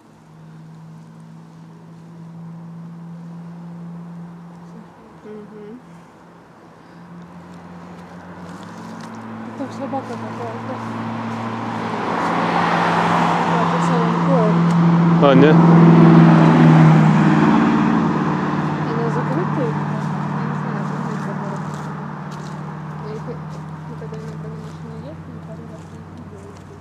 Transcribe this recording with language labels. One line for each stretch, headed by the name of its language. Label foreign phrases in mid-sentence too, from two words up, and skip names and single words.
Estonian: Tahaks vabakada praegu. See on koor. On, jah?
Russian: Она закрытая? Я не знаю, как это будет. Я их, когда иногда на машине ехали, пару раз не видела здесь.